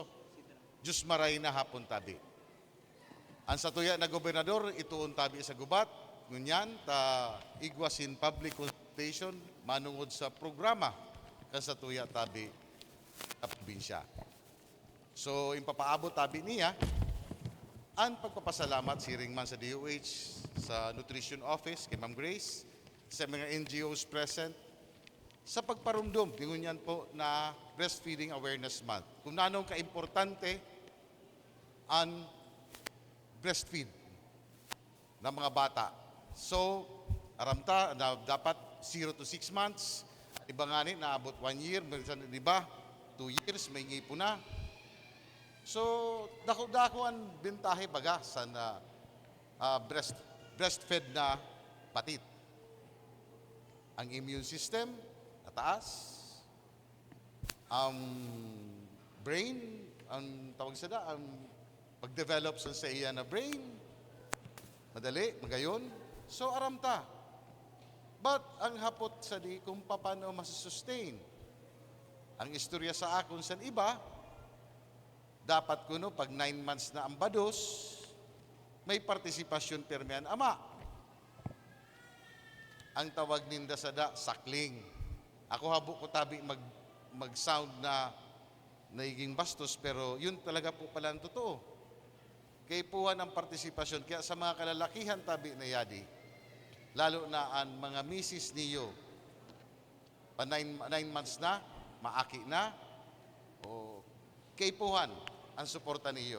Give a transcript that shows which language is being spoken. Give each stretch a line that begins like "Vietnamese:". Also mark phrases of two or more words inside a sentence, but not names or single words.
Bikol: Diyos maray na hapon tabi. Ang satuya na gobernador, ituon tabi sa gubat, ngunyan, ta igwasin
English: public consultation,
Bikol: manungod sa programa kan satuya tabi sa probinsya. So, impapaabot tabi niya Ang pagpapasalamat siring man sa DOH, sa Nutrition Office, kay Ma'am Grace, sa mga
English: NGOs present,
Bikol: sa pagparumdum, tingunyan po na Breastfeeding Awareness Month. Kung nanong kaimportante ang breastfeed ng mga bata. So, aramta na dapat
English: 0 to 6 months,
Bikol: iba nga ni, naabot 1 year, minsan iba, 2 years, may ngipo na. So, dako-dako ang bintahe baga sa breastfed na patit. Ang
English: immune system,
Bikol: nataas. Ang brain, ang tawag sa ang pag-develop sa iya na brain, madali, magayon. So, aramta. But, ang hapot sa di kung paano masusustain. Ang istorya sa akon sa iba, dapat kuno pag 9 months na ang bados, may partisipasyon permean ama. Ang tawag ninda sa sakling. Ako habo ko tabi mag-sound na naiging bastos,
Filipino: pero yun talaga po pala ang totoo.
Bikol: Kaya puhan ang partisipasyon. Kaya sa mga kalalakihan tabi na yadi, lalo na ang mga misis niyo, pa 9 months na, maaki na, o kay puhan ang suporta niyo.